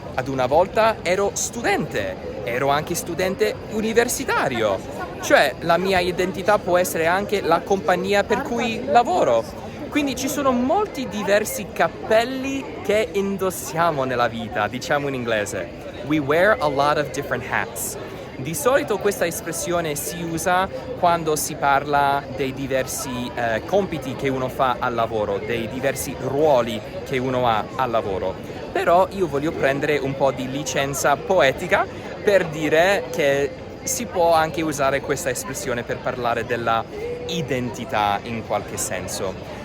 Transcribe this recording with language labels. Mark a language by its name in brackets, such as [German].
[Italian] Ad una volta ero studente, ero anche studente universitario, cioè la mia identità può essere anche la compagnia per cui lavoro. Quindi ci sono molti diversi cappelli che indossiamo nella vita, diciamo in inglese. [English] We wear a lot of different hats. [Italian] Di solito questa espressione si usa quando si parla dei diversi compiti che uno fa al lavoro, dei diversi ruoli che uno ha al lavoro. Però io voglio prendere un po' di licenza poetica per dire che si può anche usare questa espressione per parlare della identità in qualche senso.